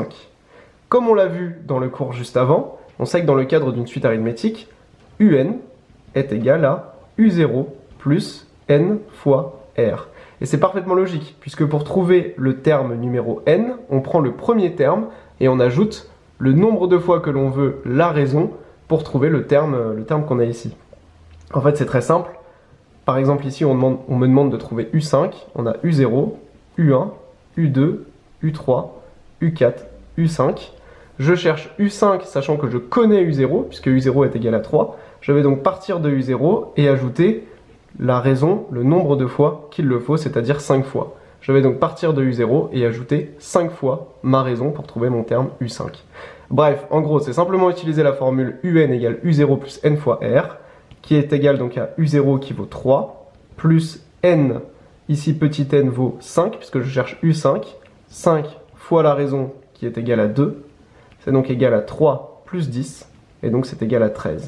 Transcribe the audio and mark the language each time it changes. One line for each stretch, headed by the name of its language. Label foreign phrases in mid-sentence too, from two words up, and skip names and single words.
French: Comme on l'a vu dans le cours juste avant, on sait que dans le cadre d'une suite arithmétique, un est égal à u0 plus n fois r. Et c'est parfaitement logique, puisque pour trouver le terme numéro n, on prend le premier terme et on ajoute le nombre de fois que l'on veut la raison pour trouver le terme qu'on a ici. En fait, c'est très simple. Par exemple, ici, on me demande de trouver U5. On a U0, U1, U2, U3, U4, U5. Je cherche U5, sachant que je connais U0, puisque U0 est égal à 3. Je vais donc partir de U0 et ajouter la raison, le nombre de fois qu'il le faut, c'est-à-dire 5 fois. Je vais donc partir de U0 et ajouter 5 fois ma raison pour trouver mon terme U5. Bref, en gros, c'est simplement utiliser la formule UN égale U0 plus N fois R, qui est égal donc à U0 qui vaut 3, plus N, ici petit n vaut 5, puisque je cherche U5, 5 fois la raison qui est égale à 2, c'est donc égal à 3 plus 10, et donc c'est égal à 13.